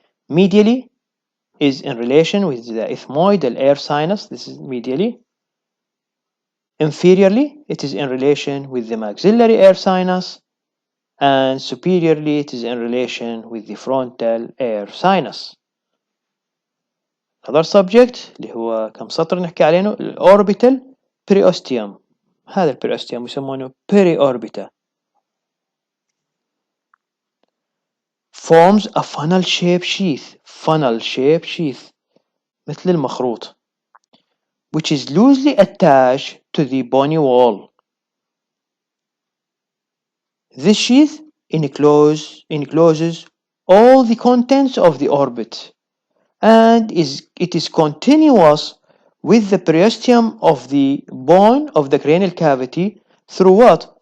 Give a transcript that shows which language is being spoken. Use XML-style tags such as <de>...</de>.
<en>Medially is in relation with the ethmoidal air sinus. This is medially. Inferiorly it is in relation with the maxillary air sinus, and superiorly it is in relation with the frontal air sinus. Another subject</en> <ar>اللي هو كم سطر نحكي عليه الأوربيتال periosteum. هذا البريوستيوم يسمونه periorbita.</ar> <en>Forms a funnel shape sheath. funnel shape sheath</en> <ar>مثل المخروط</ar> <en>which is loosely attached to the bony wall. This sheath encloses all the contents of the orbit and it is continuous with the periosteum of the bone of the cranial cavity through what?</en>